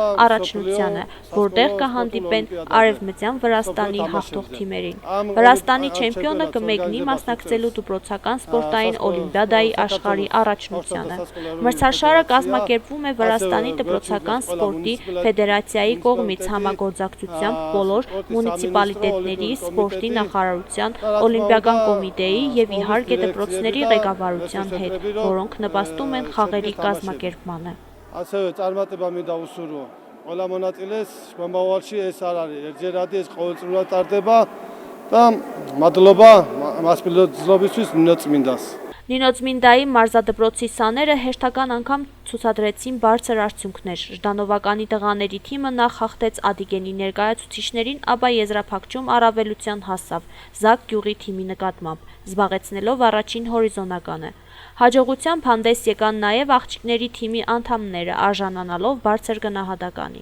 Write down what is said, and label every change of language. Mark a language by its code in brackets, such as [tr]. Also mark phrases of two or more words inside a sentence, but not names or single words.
[hy] առաջնությանը, որտեղ կհանդիպեն Արևմտյան Վրաստանի հաղթող թիմերին։ Վրաստանի չեմպիոնը կմեկնի մասնակցելու դպրոցական սպորտային օլիմպիադայի աշխարհի առաջնությանը։ Մրցաշարը կազմակերպվում է Վրաստանի դպրոցական սպորտի ֆեդերացիայի կողմից համագործակցությամբ բոլոր մունիցիպալիտետների, սպորտի նախարարության, օլիմպիական կոմիտեի և իհարկե դպրոցների ղեկավարության հետ, որոնք նպաստում են խաղերի կազմակերպմանը։ [ka] ასევე წარმატება მინდა უსურვო ყველა მონაწილეს, მომავალში ეს არ არის ერთჯერადი, ეს ყოველწლიურად ტარდება და მადლობა მასპინძლობისთვის Նինոցմինդას։ [hy] Նինոցմինդայի մարզադպրոցի սաները հերթական անգամ ցուցադրեցին բարձր արդյունքներ։ Ժդանովականի տղաների թիմը նախ հաղթեց Ադիգենի ներկայացուցիչներին, ապա եզրափակչում առավելության հասավ Զակ գյուղի թիմի նկատմամբ, զբաղեցնելով առաջին հորիզոնականը։ Հաջողությամբ հանդես եկան նաև աղջիկների թիմի անդամները, արժանանալով բարձր գնահատականի։